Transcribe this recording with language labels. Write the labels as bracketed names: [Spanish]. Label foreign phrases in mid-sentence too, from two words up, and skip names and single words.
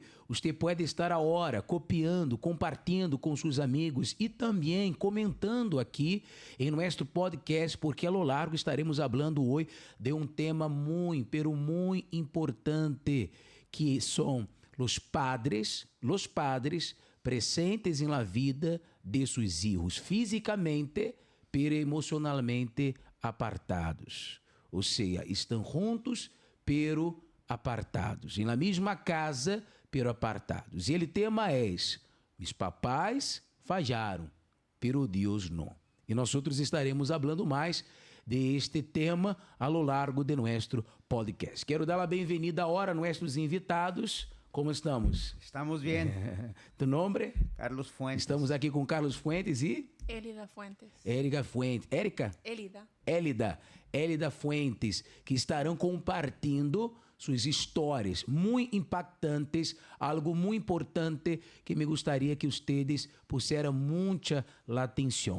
[Portuguese] Você pode estar agora copiando, compartilhando com seus amigos e também comentando aqui em nosso podcast, porque [Spanish] a lo largo [Portuguese] estaremos falando hoje de tema muito importante, que são os padres presentes em [Spanish] la vida [Portuguese] de seus filhos, fisicamente, [Spanish] pero emocionalmente apartados. [Portuguese] Ou seja, estão juntos, [Spanish] pero apartados. [Portuguese] Em la mesma casa, [Spanish] pero apartados. [Portuguese] E o tema é: meus papais falharam, pero Deus não. E nós outros estaremos falando mais [Spanish] de este tema a lo largo [Portuguese] de nosso podcast. Quero dar a bem-vinda agora a nossos invitados. Como estamos? Estamos bem. Tu nome? Carlos Fuentes. Estamos aqui com Carlos Fuentes e... Elida Fuentes. Érica Fuentes. Érica? Élida Fuentes, que estarão compartilhando suas histórias muito impactantes, algo muito importante que me gostaria que vocês pusseram muita atenção.